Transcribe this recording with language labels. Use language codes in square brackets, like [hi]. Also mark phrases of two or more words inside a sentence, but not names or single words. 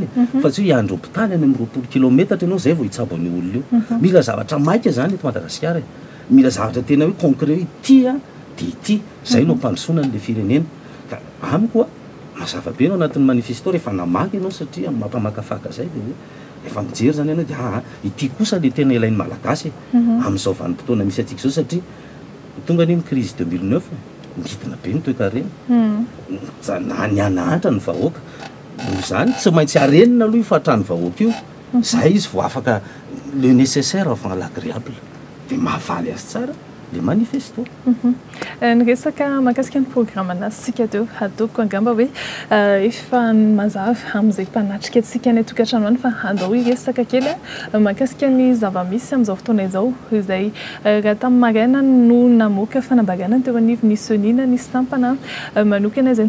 [mg] fa tsy hoe iandro hopitaly any amin'ny 20 kilometatra ianao zay vao hitsabo ny olona io mila zavatra maika zany eto Madagasikara mila zavatra tena hoe concret tia dia ity zay no ampandrosoana n'le firenena ka amiko mazava be anao anatin'ny manifesto rehefa namaky ianao satria mampamakafaka zay dia hoe efa mijery zany ianao dia ity kosa le tena ilain'ny malagasy amin'izao vanim-potoana misy atsika zao satria tonga an'iny crise 2009 midina be ny toe-karena na ny anahatra ny vahoaka no zany tsy maintsy arenina aloha io fahatrany vahoaka io zay izy vo afaka [fr] le nécessaire avant l'agréable [mg] dia mahavaly azy tsara le manifesto ny resaka mahakasika ny programme anasika teo ataoko angamba hoe efa mazava amin'izay mpanatrika atsika ny tokantrano any fa andao iresaka kely mahakasika ny zava-misy amin'izao fotoana izao izay raha tamin'ny maraina no namoaka fanambarana teo anivo ny sonina ny sampana manokana izay